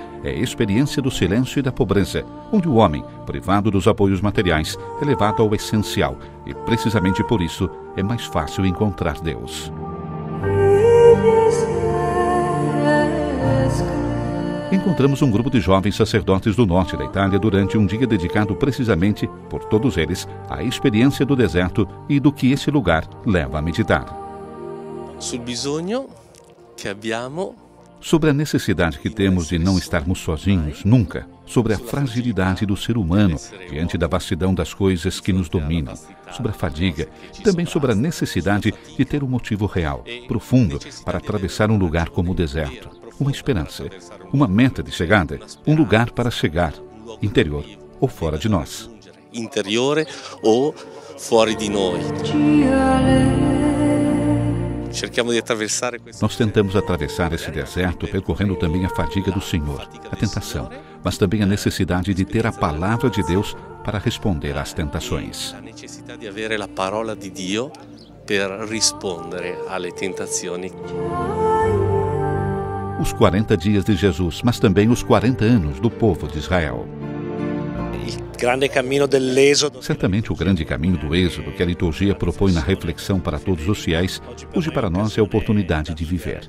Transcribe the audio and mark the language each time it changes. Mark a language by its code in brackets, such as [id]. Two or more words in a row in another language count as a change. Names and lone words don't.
[pt] É a experiência do silêncio e da pobreza, onde o homem, privado dos apoios materiais, é levado ao essencial e, precisamente por isso, é mais fácil encontrar Deus. Encontramos um grupo de jovens sacerdotes do norte da Itália durante um dia dedicado precisamente, por todos eles, à experiência do deserto e do que esse lugar leva a meditar. [it] Sul bisogno che abbiamo, [pt] sobre a necessidade que temos de não estarmos sozinhos, nunca, sobre a fragilidade do ser humano diante da vastidão das coisas que nos dominam, sobre a fadiga e também sobre a necessidade de ter um motivo real, profundo, para atravessar um lugar como o deserto, uma esperança, uma meta de chegada, um lugar para chegar, interior ou fora de nós. Interiore ou fora de nós. Nós tentamos atravessar esse deserto percorrendo também a fadiga do Senhor, a tentação, mas também a necessidade de ter a palavra de Deus para responder às tentações. A necessidade de [it] avere la parola di Dio per rispondere alle tentazioni. [pt] Os 40 dias de Jesus, mas também os 40 anos do povo de Israel. Certamente o grande caminho do Êxodo que a liturgia propõe na reflexão para todos os fiéis, hoje para nós é a oportunidade de viver.